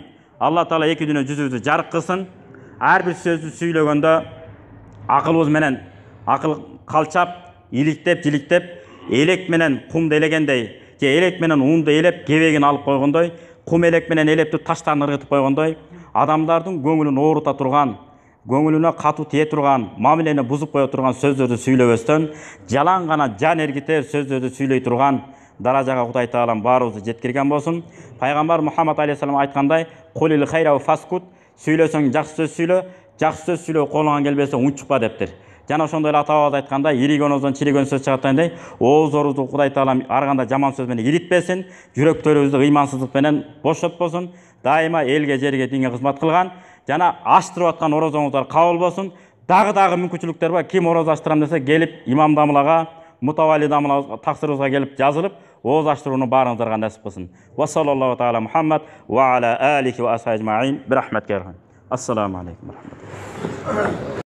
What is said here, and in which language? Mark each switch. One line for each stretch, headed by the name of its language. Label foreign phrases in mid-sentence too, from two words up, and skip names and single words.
Kyrgyz: Алла Таала эки дүйнө жүзүбүздү жарык кылсын. Ар бир сөздү сүйлөгөндө акылыбыз менен акыл калчап, иликтеп, жиликтеп, элек менен кумду элегендей, же элек менен унду элеп, кебегин алып койгондой, кум элек менен элепти таштан ыргытып койгондой, адамдардын көңүлүн оорута турган, көңүлүнө катуу тие турган, мамилени бузуп кое турган сөздөрдү сүйлөбөстөн, жалаң гана жан эргитер сөздөрдү сүйлөй турган даражага Кудай Таалам баарыбызды жеткирген болсун. Пайгамбар Мухаммад алейхиссалам айткандай,
Arabic: "قل الخير و فاسكت",
Kyrgyz: сүйлөсөң жакшы сөз сүйлө, жакшы сөз сүйлөө колуңан келбесе унчукпа дептир. Жана ошондой эле ата-бабабыз айткандай, иригөн оозон чиригөн сөз чыгаттандай, оозорубузду Кудай Таалам ар кандай жаман сөз менен иритпесин, жүрөктөрүбүздү ыймансыздык менен бошотпосун, дайыма элге, жерге, динге кызмат кылган, жана аштырып аткан орозоңуздар кабыл болсун. Дагы мүмкүнчүлүктөр бар. Ким ороз аштырам десе, келип имам дамылага, мутавалли дамылага, таксырыбызга келип жазылып, ооз аштырууну баарыңыздарга насип кылсын.
Arabic: و صلى الله تعالى محمد و على آله و أصحابه أجمعين. برحمتك. السلام عليكم و رحمة الله.